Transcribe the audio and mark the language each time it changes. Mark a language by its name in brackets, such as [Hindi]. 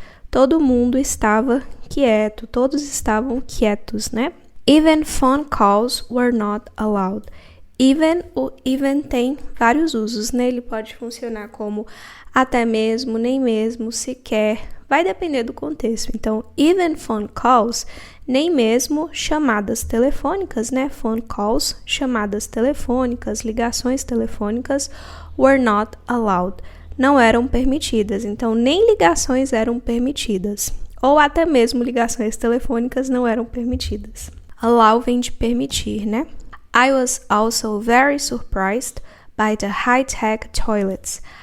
[Portuguese] Todo mundo estava quieto, todos estavam quietos, né? [English] Even phone calls were not allowed. [Portuguese] O even tem vários usos, né? Ele pode funcionar como até mesmo, nem mesmo, sequer. Vai depender do contexto. Então, [English] even phone calls, [Portuguese] nem mesmo chamadas telefônicas, né? [English] Phone calls, [Portuguese] chamadas telefônicas, ligações telefônicas, [English] were not allowed. [Portuguese] Não eram permitidas. Então, nem ligações eram permitidas. Ou até mesmo ligações telefônicas não eram permitidas. Allow vem de permitir, né? [English] I was also very surprised by the high-tech toilets.